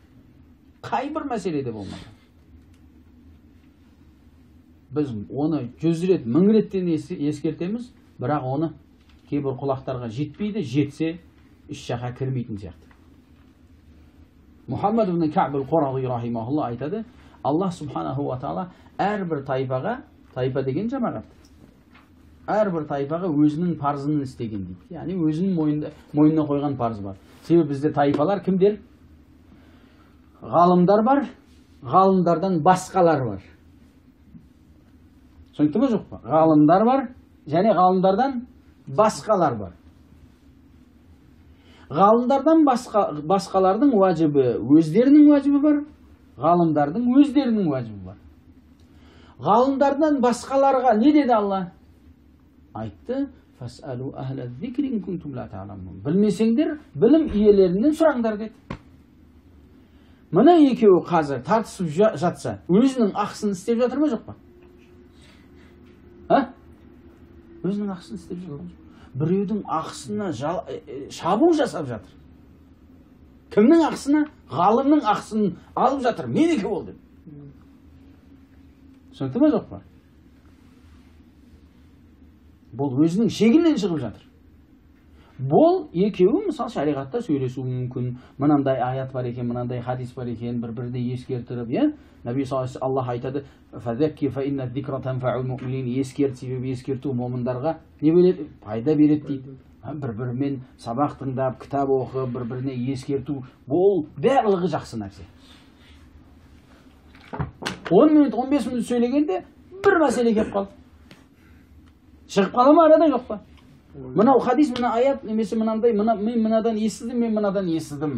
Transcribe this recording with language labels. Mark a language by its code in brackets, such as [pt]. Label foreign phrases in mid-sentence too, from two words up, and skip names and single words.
[kk] Қай бір мәселеде болмады. Біз оны 100 рет, 1000 реттен ескертеміз, бірақ оны кейбір құлақтарға жетпейді, жетсе іс жаққа кірмейтін сияқты. Мұхаммад ибн Каъб ал-Қурази рахимахулла айтады: Аллах [ar] سبحانه وتعالى [kk] әрбір тайпаға, тайпа деген жамағат, әрбір тайпаға өзінің парызын істеген дейді. Яғни өзінің мойнына қойған парыз бар. Себебі бізде тайпалар кімдер? Ғалымдар бар, ғалымдардан басқалар бар. Түсінікті ме, жоқ па? Ғалымдар бар, және ғалымдардан басқалар бар. Ғалымдардан басқалардың уәжібі, өздерінің уәжібі бар, ғалымдардың өздерінің уәжібі бар. Ғалымдардан басқаларға не деді Алла? [ar] Айтты: "فاسألوا أهل الذكر إن كنتم لا تعلمون." [kk] Білмесеңдер, білім иелерінен сұраңдар деді. Мына екеуі қазір тартысып жатса, өзінің ақысын істеп жатыр ма, жоқ па? Өзінің ақысын істеп жатыр. Біреудің ақысына шабуыл жасап жатыр. Кімнің ақысына? Ғалымның ақысын алып жатыр. Менікі ол деп. Түсінікті ме, жоқ па? Бұл өзінің шегінен шығып жатыр. Бұл екеуі мысалы шариғатта сөйлесуі мүмкін. Мынандай аят бар екен, мынандай хадис бар екен, бір-бірді ескертіріп, иә? [ar] نبي صلى الله الله айтады: "فذكر فإن الذكرى تنفع المؤمنين." [kk] Ескерт, себебі ескерту момындарға не береді? Пайда береді дейді. Бір-бірімен сабақ тыңдап, кітап оқып, бір-біріне ескерту, бұл барлығы жақсы нәрсе. 10 минут, 15 минут сөйлегенде бір мәселе келіп қалды. Шығып қала ма арада, жоқ па? Мынау хадис, мына аят, немесе мынандай, мен мынадан естідім, мен мынадан естідім.